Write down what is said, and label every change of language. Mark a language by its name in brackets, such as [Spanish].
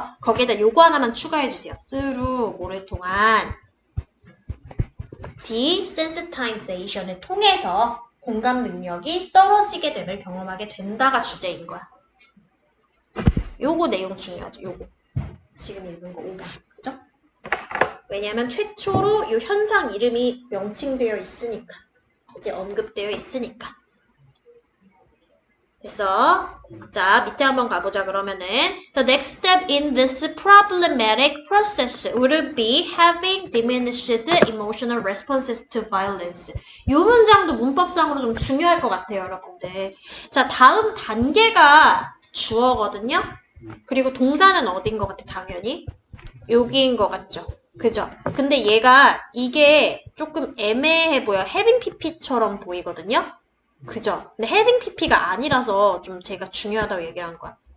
[Korean] 거기에다 요거 하나만 추가해주세요. through 뭐를 통한 desensitization을 통해서 공감 능력이 떨어지게 됨을 경험하게 된다가 주제인 거야. 요거 내용 중요하죠. 요거. 지금 읽은 거 5번. 그죠? 왜냐하면 최초로 이 현상 이름이 명칭되어 있으니까. 이제 언급되어 있으니까. 됐어? 자, 밑에 한번 가보자. 그러면은 [English] The next step in this problematic process would be having diminished emotional responses to violence. [Korean] 이 문장도 문법상으로 좀 중요할 것 같아요, 여러분들. 자, 다음 단계가 주어거든요. 그리고 동사는 어딘 것 같아, 당연히? 여기인 것 같죠? 그죠? 근데 얘가 이게 조금 애매해 보여. having pp처럼 보이거든요? 그죠? 근데 having pp가 아니라서 좀 제가 중요하다고 얘기를 한 거야.